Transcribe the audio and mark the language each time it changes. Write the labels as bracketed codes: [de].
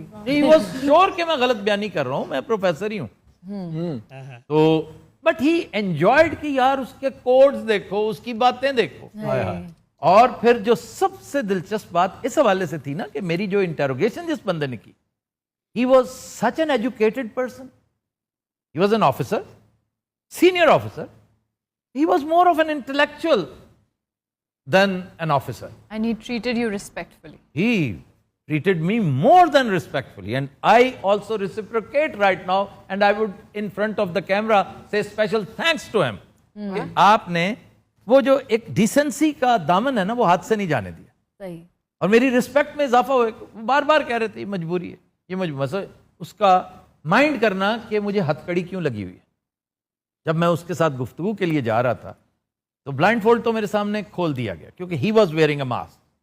[en] he was sure [ur] کہ میں غلط بیانی کر رہا ہوں, میں پروفیسر ہی ہوں. تو [en] but he enjoyed [ur] کہ یار اس کے کوڈز دیکھو, اس کی باتیں دیکھو. اور پھر جو سب سے دلچسپ بات اس حوالے سے تھی نا کہ میری جو انٹروگیشن جس بندے نے کی, [en] he was such an educated person. He was an officer, senior officer. He was more of an intellectual than an officer. And he treated you respectfully. He treated me more than respectfully, and I also reciprocate right now, and I would in front of the camera say special thanks to him. [ur] کہ آپ نے وہ جو ایک decency کا دامن ہے نا وہ ہاتھ سے نہیں جانے دیا. صحیح. اور میری رسپیکٹ میں اضافہ ہوئے. بار بار کہہ رہے تھے یہ مجبوری ہے, یہ مجبوری. اس کا مائنڈ کرنا کہ مجھے ہتھ کڑی کیوں لگی ہوئی ہے. جب میں اس کے ساتھ گفتگو کے لیے جا رہا تھا تو بلائنڈ فولڈ تو میرے سامنے کھول دیا گیا کیونکہ [en] He was wearing a mask.